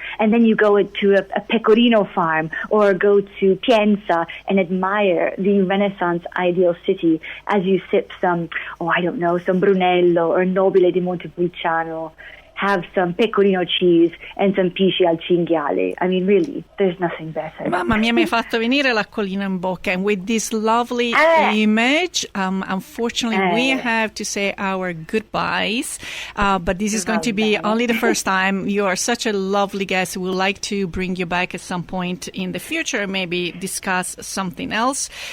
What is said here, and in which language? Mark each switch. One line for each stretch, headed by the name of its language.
English: And then you go to a pecorino farm or go to Pienza and admire the Renaissance ideal city as you sip some Brunello or Nobile di Montepulciano, have some pecorino cheese and some pisci al cinghiale. I mean, really, there's nothing better.
Italian: Mamma mia, mi hai fatto venire l'acquolina in bocca.
English: And with this lovely image, unfortunately, we have to say our goodbyes. But this is going to be only the first time. You are such a lovely guest. We would like to bring you back at some point in the future, maybe discuss something else.